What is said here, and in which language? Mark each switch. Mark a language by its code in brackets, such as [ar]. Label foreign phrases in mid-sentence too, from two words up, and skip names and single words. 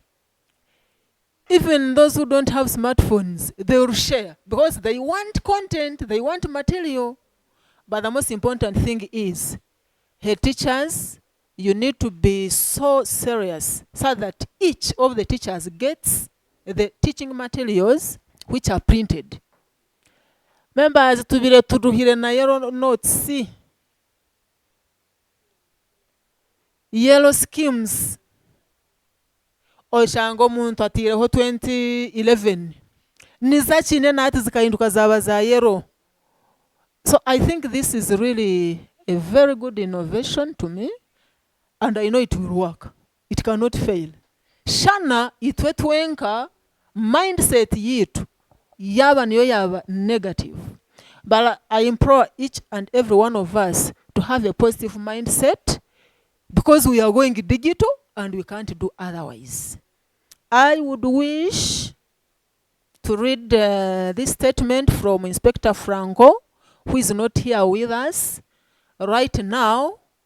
[en] Even those who don't have smartphones, they will share because they want content, they want material. But the most important thing is, head teachers, you need to be so serious so that each of the teachers gets the teaching materials which are printed. Members, [nyn] tubire turuhire na [en] yellow notes. Yellow schemes. [nyn] Oshanga omuntu atireho 2011. Niza chine nati zikahinduka zaba za yellow. [en] So I think this is really a very good innovation to me. And I know it will work. It cannot fail. [nyn] Shana itwe twenka mindset yitu yaba niyo yaba negative. [en] But I implore each and every one of us to have a positive mindset because we are going digital and we can't do otherwise. I would wish to read this statement from Inspector Franco, who is not here with us right now.